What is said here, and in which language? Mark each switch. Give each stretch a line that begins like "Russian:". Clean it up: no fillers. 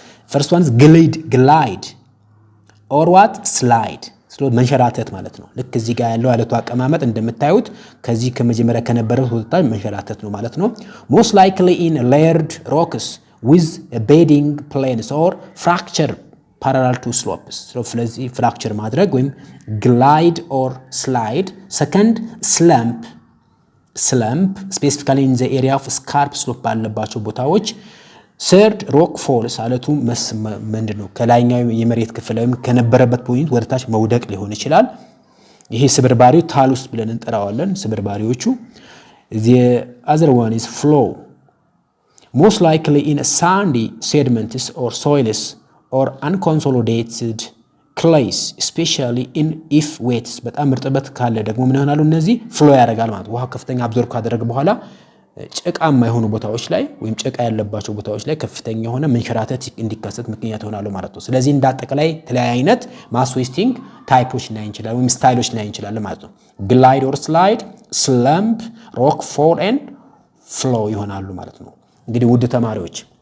English: First one is glide or what? Slide.
Amharic: ስሎ መንሸራተት ማለት ነው። ልክ እዚህ ጋር ያለው አለቱ አቀማመጥ እንደምታዩት ከዚህ ከመጀመሪያ ከነበረው ወጣ መንሸራተት ነው ማለት ነው።
English: Most likely in layered rocks with bedding planes or fracture parallel to slopes.
Amharic: ስለዚህ ፍራክቸር ማድረግ ወይም glide or slide.
English: Second, slump specifically in the area of scarp slope
Amharic: ባለባቸው ቦታዎች።
English: Third, rock falls
Amharic: አለቱ ምንድነው ከላይኛው የመሬት ክፍል ወይም ከነበረበት ፖይንት ወደታች መውደቅ ሊሆን ይችላል። ይሄ ስብርባሪው ታሉስ ብለን እንጠራዋለን ስብርባሪዎቹ።
English: The other one is flow. Most likely in sandy sediments or soils or unconsolidated clays, especially in if wet.
Amharic: በጣም እርጥበት ካለ ደግሞ ምን ይሆናሉ እነዚህ ፍሎ ያደርጋል ማለት ውሃ ከፍተኛ አብዞርብ ካደረገ በኋላ ጭቃማ የሆኑ ቦታዎች ላይ ወይም ጭቃ ያለባቸው ቦታዎች ላይ ከፍተኛ የሆነ መንሸራተት እንዲከሰት ምክንያት ይሆናሉ ማለት ነው። ስለዚህ እንዳጠቃላይ የተለያየ አይነት ማስ ዌስቲንግ ታይፖች ላይ እንችላለን ወይም ስታይሎች ላይ እንችላለን ማለት ነው። ግላይድ ኦር ስላይድ፣ ስለምፕ፣ ሮክ ፎል ኤንድ ፍሎ ይሆናሉ ማለት ነው። እንግዲህ ውድ ተማሪዎች